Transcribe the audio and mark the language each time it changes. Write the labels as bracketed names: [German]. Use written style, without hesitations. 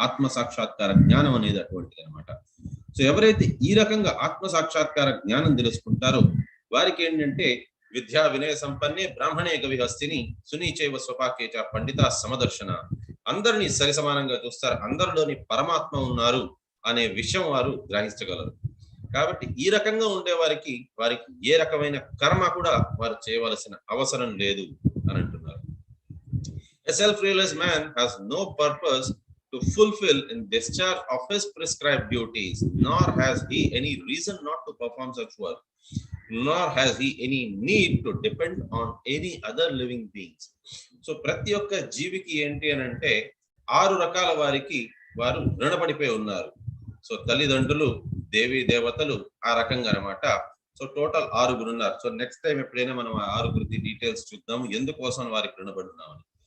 [Telugu] ఆత్మ సాక్షాత్కార జ్ఞానం అనేది అటువంటిది అనమాట. సో ఎవరైతే ఈ రకంగా ఆత్మ సాక్షాత్కార జ్ఞానం తెలుసుకుంటారో వారికి ఏంటంటే [Sanskrit] విద్యా వినయ సంపన్నే బ్రాహ్మణే గవిహస్తిని సునీచైవ స్వపాకేచ పండిత సమదర్శన, [Telugu] అందరినీ సరి సమానంగా చూస్తారు, అందరిలోని పరమాత్మ ఉన్నారు అనే విషయం వారు గ్రహించగలరు. కాబట్టి ఈ రకంగా ఉండే వారికి ఏ రకమైన కర్మ కూడా వారు చేయవలసిన అవసరం లేదు అని అంటున్నారు. [English] A self-realized man has no purpose to fulfill in discharge of his prescribed duties, nor has he any reason not to perform such work, nor has he any need to depend on any other living beings. [Telugu] So ప్రతి ఒక్క జీవికి ఏంటి అని అంటే 6 రకాల వారికి వారు రుణపడిపోయి ఉన్నారు. సో తల్లిదండ్రులు, దేవీ దేవతలు, ఆ రకంగా అనమాట. సో టోటల్ 6 ఉన్నారు. సో నెక్స్ట్ టైం ఎప్పుడైనా మనం ఆ 6 డీటెయిల్స్ చూద్దాము, ఎందుకోసం వారికి రుణపడున్నామని.